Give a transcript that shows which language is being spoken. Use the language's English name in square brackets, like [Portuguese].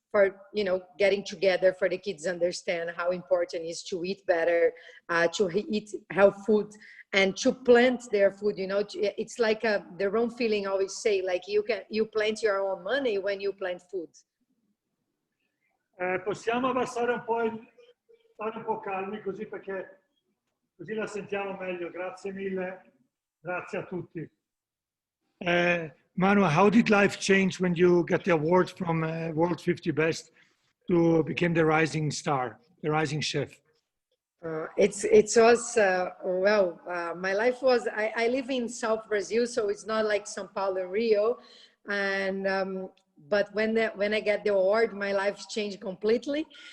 [English] for, you know, getting together for the kids understand how important it is to eat better, to eat health food, and to plant their food. You know, it's like the wrong feeling. I always say, like, you plant your own money when you plant food. [Italian] Possiamo abbassare un po', stare un po' calmi così, perché così la sentiamo meglio. Grazie mille, grazie a tutti. [English] Manu, how did life change when you got the award from World 50 Best to become the rising star, the rising chef? It was well, my life was, I live in South Brazil, so it's not like São Paulo and Rio, and but when I get the award, my life changed completely.